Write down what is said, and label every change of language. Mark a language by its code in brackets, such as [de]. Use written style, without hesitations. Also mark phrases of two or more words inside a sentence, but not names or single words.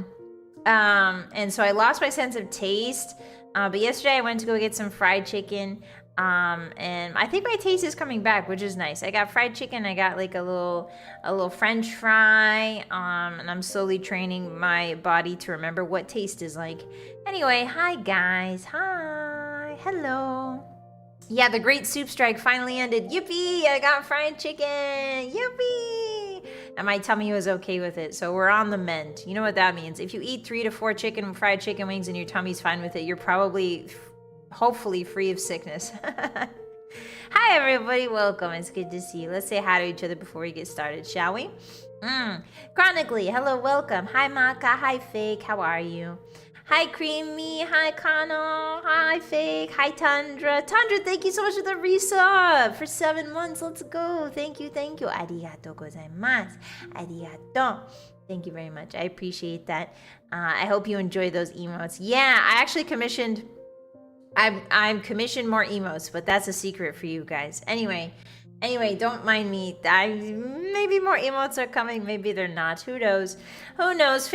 [en] And so I lost my sense of taste. But yesterday I went to go get some fried chicken, and I think my taste is coming back, which is nice. I got fried chicken, I got like a little French fry, and I'm slowly training my body to remember what taste is like. Anyway, hi guys, hi, hello. Yeah, the Great Soup Strike finally ended. Yippee! I got fried chicken. Yippee! And my tummy was okay with it, so we're on the mend. You know what that means. If you eat 3 to 4 fried chicken wings and your tummy's fine with it, you're probably, hopefully, free of sickness. Hi, everybody. Welcome. It's good to see you. Let's say hi to each other before we get started, shall we? Chronically, hello, welcome. Hi, Maka. Hi, Fake. How are you? Hi, Creamy. Hi, Kano. Hi, Fake. Hi, Tundra. Tundra, thank you so much for the resub for 7 months. Let's go. Thank you. [ja] ありがとうございます. [en] Arigato. Thank you very much. I appreciate that. I hope you enjoy those emotes. Yeah, I actually commissioned... I've commissioned more emotes, but that's a secret for you guys. Anyway, don't mind me. Maybe more emotes are coming. Maybe they're not. Who knows? Who knows?